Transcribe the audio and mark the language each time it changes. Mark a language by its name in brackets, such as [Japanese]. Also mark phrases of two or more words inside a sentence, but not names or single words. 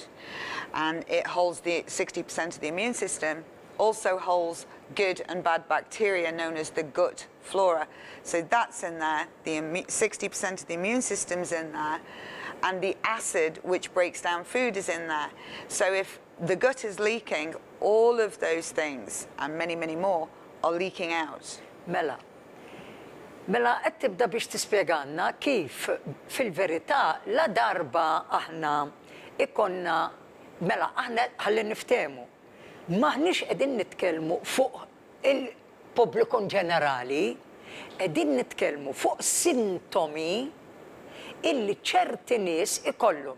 [English] And it holds the 60% of the immune system, also holds good and bad bacteria known as the gut flora. So that's in there, the 60% of the immune system's in there, and the acid which breaks down food is in there. So if the gut is leaking, all of those things, and many, many more, are leaking out. [Maltese] Mela, qed tibda biex tispjegalna kif fil-verità la darba aħna ikonna, mela aħna ħalli niftehmu. Maħniex qegħdin nitkellmu fuq il-pubbliku ġenerali, qegħdin nitkellmu fuq sintomi illi ċerti nies ikollhom.